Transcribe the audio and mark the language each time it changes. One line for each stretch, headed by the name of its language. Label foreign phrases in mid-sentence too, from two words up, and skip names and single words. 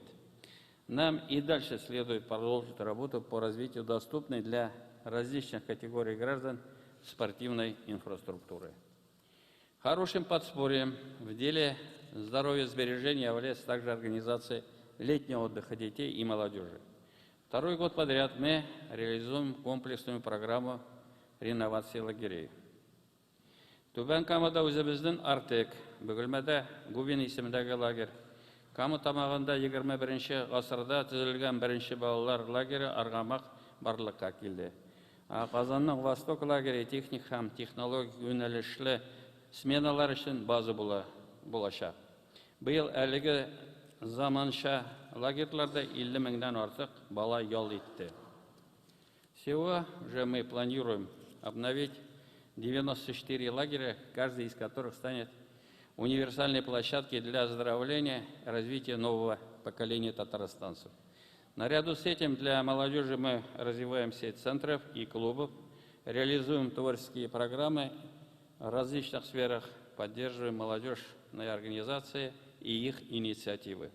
Russian: Нам и дальше следует продолжить работу по развитию доступной для различных категорий граждан спортивной инфраструктуры. Хорошим подспорьем в деле здоровья сбережения является также организация летнего отдыха детей и молодежи. Второй год подряд мы реализуем комплексную программу реновации лагерей.
Tatar: Түбән Камада үзебезнең Артек, Бөгелмәдә Губин исемендәге лагерь, Кама тамагында 21 гасырда төзелгән беренче балалар лагере Аргамак барлыкка килде. Казанның Восток лагере техник һәм технологик юнәлешле сменалар өчен база булачак. Быел әлеге заманча лагерьларда 50 меңнән артык бала ял итте.
Russian: Всего же мы планируем обновить 94 лагеря, каждый из которых станет универсальной площадкой для оздоровления и развития нового поколения татарстанцев. Наряду с этим для молодежи мы развиваем сеть центров и клубов, реализуем творческие программы в различных сферах, поддерживаем молодежные организации и их инициативы.